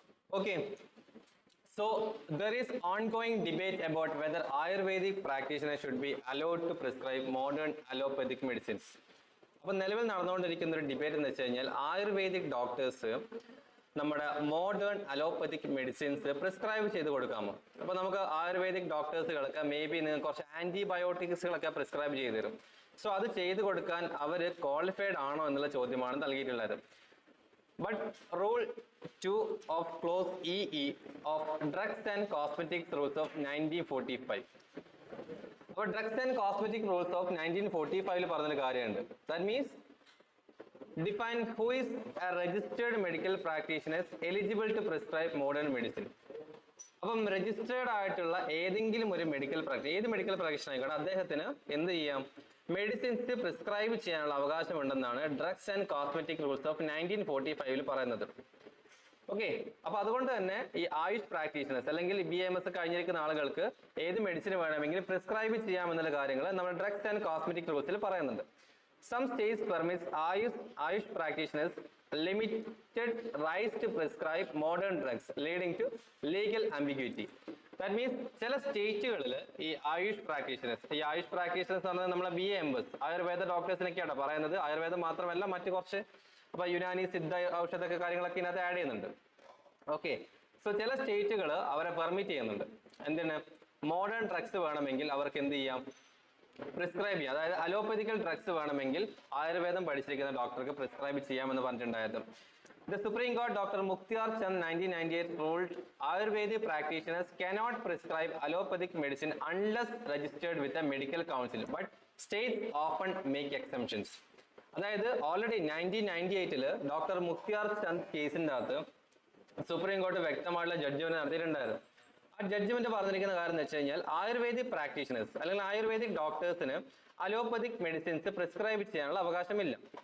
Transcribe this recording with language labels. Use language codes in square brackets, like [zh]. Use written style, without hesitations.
[en] Okay, so there is ongoing debate about whether Ayurvedic practitioners should be allowed to prescribe modern allopathic medicines. [ml] അപ്പോൾ നിലവിൽ നടന്നുകൊണ്ടിരിക്കുന്ന ഒരു debate എന്ന് വെച്ച് കഴിഞ്ഞാൽ ആയുർവേദിക് ഡോക്ടേഴ്സ് നമ്മുടെ മോഡേൺ അലോപ്പതിക് മെഡിസിൻസ് പ്രിസ്ക്രൈബ് ചെയ്ത് കൊടുക്കാമോ? അപ്പൊ നമുക്ക് ആയുർവേദിക് ഡോക്ടേഴ്സുകളൊക്കെ മേ ബി നിങ്ങൾക്ക് കുറച്ച് ആന്റിബയോട്ടിക്സുകളൊക്കെ പ്രിസ്ക്രൈബ് ചെയ്ത് തരും. സോ അത് ചെയ്തു കൊടുക്കാൻ അവർ ക്വാളിഫൈഡ് ആണോ എന്നുള്ള ചോദ്യമാണ് നൽകിയിട്ടുള്ളത്. [en] But Rule 2 of Clause EE of Drugs and Cosmetics Rules of 1945. [ml] അപ്പോൾ drugs and cosmetic rules of 1945 പറഞ്ഞൊരു കാര്യമുണ്ട്. [en] That means define who is a registered medical practitioners eligible to prescribe modern medicine. [ml] അപ്പം registered ആയിട്ടുള്ള ഏതെങ്കിലും ഒരു medical ഏത് medical practitioner ആയിക്കോട്ടെ അദ്ദേഹത്തിന് എന്ത് ചെയ്യാം, മെഡിസിൻസ് പ്രിസ്ക്രൈബ് ചെയ്യാനുള്ള അവകാശമുണ്ടെന്നാണ് drugs and cosmetic rules of 1945 പറയുന്നത്. ഓക്കെ, അപ്പൊ അതുകൊണ്ട് തന്നെ ഈ ആയുഷ് പ്രാക്ടീഷണേഴ്സ് അല്ലെങ്കിൽ BAMS കഴിഞ്ഞിരിക്കുന്ന ആളുകൾക്ക് ഏത് മെഡിസിൻ വേണമെങ്കിലും പ്രിസ്ക്രൈബ് ചെയ്യാമെന്നുള്ള കാര്യങ്ങൾ നമ്മുടെ ഡ്രഗ്സ് ആൻഡ് കോസ്മെറ്റിക് റൂൾസിൽ പറയുന്നുണ്ട്. [en] Some states permits AYUSH practitioners limited rights to prescribe modern drugs leading to legal ambiguity. That means [ml] ചില സ്റ്റേറ്റുകളിൽ ഈ ആയുഷ് പ്രാക്ടീഷണേഴ്സ് പറഞ്ഞാൽ നമ്മളെ BAMS ആയുർവേദ ഡോക്ടേഴ്സിനൊക്കെയാണ് പറയുന്നത്. ആയുർവേദം മാത്രമല്ല മറ്റു കുറച്ച് അപ്പൊ യുനാനി സിദ്ധ ഔഷധമൊക്കെ കാര്യങ്ങളൊക്കെ ഇതിനകത്ത് ആഡ് ചെയ്യുന്നുണ്ട്. ഓക്കെ, സോ ചില സ്റ്റേറ്റുകൾ അവരെ പെർമിറ്റ് ചെയ്യുന്നുണ്ട് എന്തിന്, മോഡേൺ ഡ്രഗ്സ് വേണമെങ്കിൽ അവർക്ക് എന്ത് ചെയ്യാം, പ്രിസ്ക്രൈബ് ചെയ്യാം. അതായത് അലോപ്പതിക്കൽ ഡ്രഗ്സ് വേണമെങ്കിൽ ആയുർവേദം പഠിച്ചിരിക്കുന്ന ഡോക്ടർക്ക് പ്രിസ്ക്രൈബ് ചെയ്യാമെന്ന് പറഞ്ഞിട്ടുണ്ടായത്. [en] The Supreme Court Dr. Mukhtar Chand 1998 ruled Ayurvedic practitioners cannot prescribe allopathic medicine unless registered with a medical council, but states often make exemptions. [ml] അതായത് ഓൾറെഡി 1998 ഡോക്ടർ മുഖ്തിയാർ ചന്ദ് കേസിന്റെ അകത്ത് സുപ്രീം കോടതി വ്യക്തമായിട്ടുള്ള ജഡ്ജ്മെന്റ് നടത്തിയിട്ടുണ്ടായിരുന്നു. ആ ജഡ്ജ്മെന്റ് പറഞ്ഞിരിക്കുന്ന കാര്യം എന്ന് വെച്ച് കഴിഞ്ഞാൽ ആയുർവേദിക് പ്രാക്ടീഷണേഴ്സ് അല്ലെങ്കിൽ ആയുർവേദിക് ഡോക്ടേഴ്സിന് അലോപ്പതിക് മെഡിസിൻസ് പ്രിസ്ക്രൈബ് ചെയ്യാനുള്ള അവകാശമില്ല.